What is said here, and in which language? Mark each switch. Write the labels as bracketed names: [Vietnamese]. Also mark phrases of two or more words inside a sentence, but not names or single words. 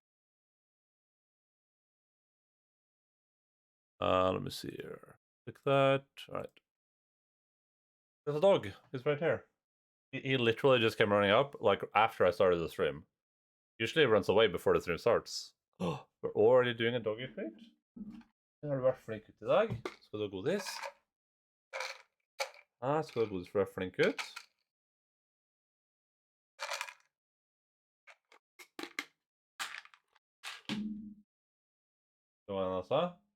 [English] Let me see here. Click that. All right. There's a dog. He's right here. He literally just came running up, like, after I started the stream. Usually it runs away before the stream starts. We're already doing a doggy treat? [Norwegian] Det har det vært flink ut I dag. Skal du ha godis? Skal du ha godis for å være flink ut? Skal du ha en altså?